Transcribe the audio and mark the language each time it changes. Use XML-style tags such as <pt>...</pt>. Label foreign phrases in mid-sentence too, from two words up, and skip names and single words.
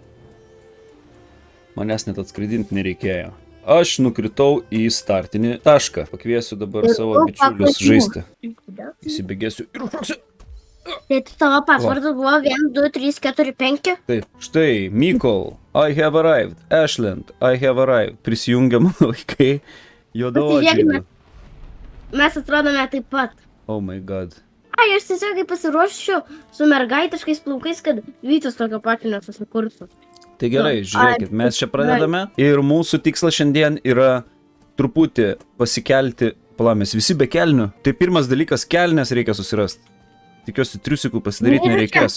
<lt>Manęs net atskraidinti nereikėjo. Aš nukritau į startinį tašką. Pakviesiu dabar savo bičiulius žaisti. Įsibėgėsiu ir užtruksiu. Tai tavo pasvardas buvo 1, 2, 3, 4, 5. Taip, štai, Mykol,</lt> <en>I have arrived. Ashland, I have arrived.</en> <lt>Prisijungia mano vaikai. Juodaodžiai. Mes atrodome taip pat.</lt> <en>Oh my god.</en> <lt>Ai, aš tiesiog pasiruošiu su mergaitiškais plaukais, kad Vytas tokio patinio susikurtų. Tai gerai, žiūrėkit, mes čia pradedame ir mūsų tikslas šiandien yra truputį pasikelti. Pala, mes visi be kelnių. Tai pirmas dalykas, kelnes reikia susirasti. Tikiuosi, triusikų pasidaryti nereikės.</lt>